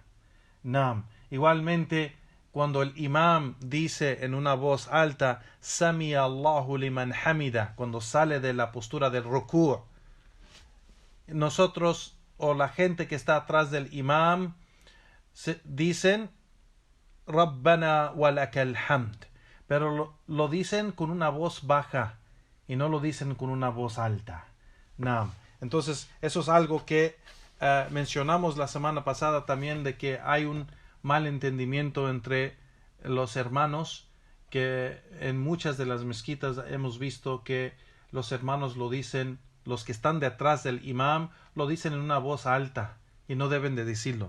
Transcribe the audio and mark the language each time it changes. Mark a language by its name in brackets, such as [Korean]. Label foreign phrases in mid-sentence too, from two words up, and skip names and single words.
[Spanish] Igualmente, cuando el imam dice en una voz alta [Arabic] سمع الله لمن حمده, [Spanish] cuando sale de la postura del ruku', nosotros o la gente que está atrás del imam dicen [Arabic] ربنا ولك الحمد, [Spanish] pero lo dicen con una voz baja y no lo dicen con una voz alta. Entonces eso es algo que mencionamos la semana pasada también, de que hay un mal entendimiento entre los hermanos, que en muchas de las mezquitas hemos visto que los hermanos lo dicen, los que están detrás del imam lo dicen en una voz alta y no deben de decirlo.